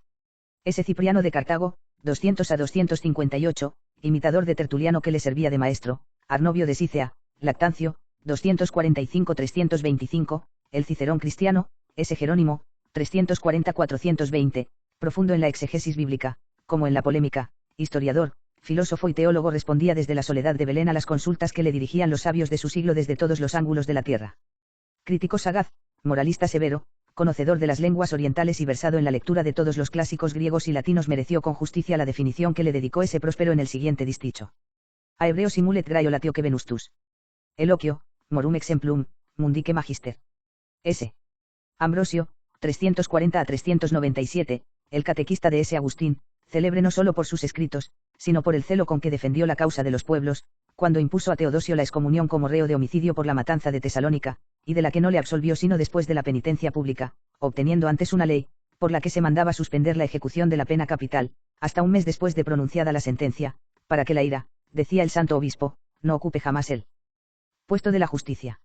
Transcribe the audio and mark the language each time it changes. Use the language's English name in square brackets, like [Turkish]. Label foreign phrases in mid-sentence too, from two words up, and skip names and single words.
[Spanish] Ese Cipriano de Cartago, 200 a 258, imitador de Tertuliano que le servía de maestro, Arnovio de Sicea, Lactancio, 245-325, el Cicerón cristiano, ese Jerónimo, 340-420, profundo en la exegesis bíblica, como en la polémica, historiador, filósofo y teólogo respondía desde la soledad de Belén a las consultas que le dirigían los sabios de su siglo desde todos los ángulos de la tierra. Crítico sagaz, moralista severo, conocedor de las lenguas orientales y versado en la lectura de todos los clásicos griegos y latinos, mereció con justicia la definición que le dedicó ese próspero en el siguiente disticho. [Latin] A Hebreo simulet graiolatio que venustus. Eloquio, morum exemplum, mundique magister. [Spanish] S. Ambrosio, 340 a 397, el catequista de S. Agustín, célebre no solo por sus escritos, sino por el celo con que defendió la causa de los pueblos, cuando impuso a Teodosio la excomunión como reo de homicidio por la matanza de Tesalónica, y de la que no le absolvió sino después de la penitencia pública, obteniendo antes una ley, por la que se mandaba suspender la ejecución de la pena capital, hasta un mes después de pronunciada la sentencia, para que la ira, decía el santo obispo, no ocupe jamás el puesto de la justicia.